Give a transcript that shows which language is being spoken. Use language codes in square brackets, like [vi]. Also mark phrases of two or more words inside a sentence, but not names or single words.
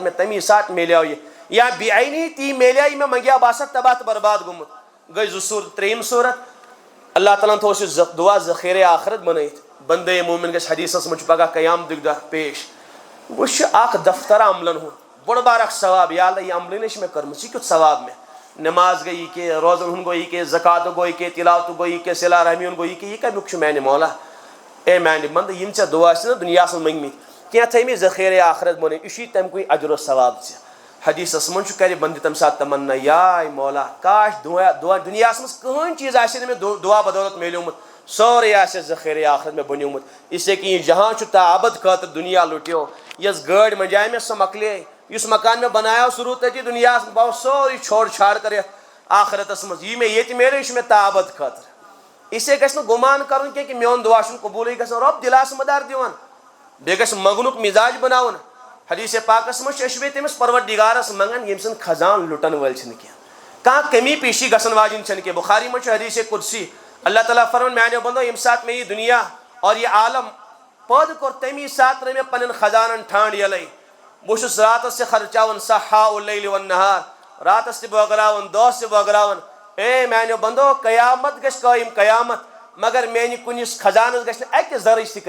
[ks] مےٚ تَمی ساتہٕ میلیو یہِ یا بے عینی تی میلیو یہِ مےٚ منٛگیو بہٕ آسہٕ ہا تباہ تہٕ برباد گوٚمُت گٔے زٕ صوٗرت ترٛیٚیِم صوٗرت اللہ تعالیٰ ہن تھوٚوُس یہِ دُعا ذخیرے آخرت بنٲیِتھ بندے مومِن گژھِ حدیٖثس منٛز چھُ پگاہ قیامتُک دۄہ پیش وٕچھ چھُ اکھ دفتر عملن ہُنٛد بوٚڑ بار اکھ ثواب یا اللہ یہِ عملٲنی چھِ مےٚ کٔرمٕژ یہِ کیُتھ ثواب مےٚ نٮ۪ماز گٔے یہِ کہِ روزن ہُنٛد گوٚو یہِ کہِ زکاتُک گوٚو یہِ کہِ تِلاوتُک گوٚو یہِ کہِ صِلا رحمی ہُنٛد گوٚو یہِ کہِ یہِ کمیُک چھُ میانہِ مولا اے میانہِ بنٛدٕ یِم ژےٚ دُعا چھِ نہ دُنیاہس منٛز منٛگمٕتۍ کینٛہہ تھٲیمٕتۍ ذخیرے آخرت بنٲیِتھ یہِ چھُے تَمہِ کُے اجر و ثواب ژےٚ حدیٖثس منٛز چھُ کرِ بنٛدٕ تمہِ ساتہٕ تمنا یاے مولا کاش دُنیاہس منٛز کٕہٕنۍ چیٖز آسہِ نہٕ مےٚ دُعا بدولت میلیومُت سورُے آسہِ ذخیرے آخرت مےٚ بنیومُت [ur] اس لیے [ks] کہِ یہِ جہاں چھُ تابد خٲطرٕ دُنیا لُٹیو یۄس گٲڑۍ منجاے مےٚ سۄ مۄکلے یُس مکان مےٚ بنایو سُہ روٗد تٔتی دُنیاہس منٛز بہٕ آوُس سورُے چھوڑ چھاڑ کٔرِتھ آخرتس منٛز یہِ مےٚ ییٚتہِ میلے یہِ چھُ مےٚ تابد خٲطرٕ [ur] اس لیے [ks] گژھِ نہٕ گُمان کرُن کینٛہہ کہِ میون دُعا چھُنہٕ قبوٗلٕے گژھان رۄب دِلاسہٕ مدار دِوان بیٚیہِ گژھِ منٛگنُک مِزاج بناوُن حدیٖثِ پاکس منٛز چھِ أسۍ بیٚیہِ تٔمِس پروردِگارس منٛگان ییٚمہِ سٕنٛدۍ خزان لُٹن وٲلۍ چھِنہٕ کینٛہہ کانٛہہ کمی پیشی گژھن واجیٚنۍ چھنہٕ کینٛہہ بُخاری منٛز چھُ حدیٖثِ قُدسی اللہ تعالیٰ فرمان میانیو بندو ییٚمہِ ساتہٕ مےٚ یہِ دُنیا اور یہِ عالم پٲدٕ کوٚر تمی ساتہٕ ترٲے مےٚ پننٮ۪ن خزانن ٹھانٛڈ یَلے بہٕ چھُس راتس تہِ خرچاوان [ar] سحاء اللیل والنہار [ks] راتس تہِ بٲگراوان دۄہس تہِ بٲگراوان اے میانیو بندو قیامت گژھِ قٲیِم قیامت مگر میانہِ کُنِس خزانس گژھِ نہٕ اکہِ ذرٕچ تہِ